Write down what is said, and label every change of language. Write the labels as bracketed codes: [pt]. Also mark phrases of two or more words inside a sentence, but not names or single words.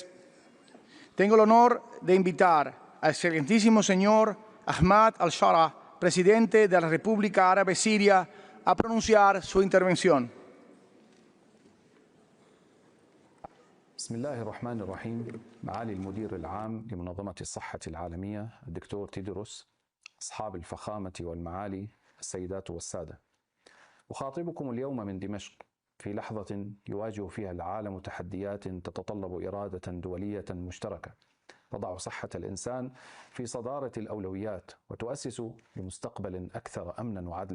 [es] Tengo el honor de invitar al excelentísimo señor Ahmad al-Shara, presidente de la República Árabe Siria, a pronunciar su intervención. [ar] بسم الله الرحمن الرحيم. معالي المدير العام لمنظمة الصحة العالمية الدكتور تيدروس، أصحاب الفخامة والمعالي، السيدات والسادة، أخاطبكم اليوم من دمشق في لحظة يواجه فيها العالم تحديات تتطلب إرادة دولية مشتركة تضع صحة الإنسان في صدارة الأولويات وتؤسس لمستقبل أكثر أمنا وعدلا.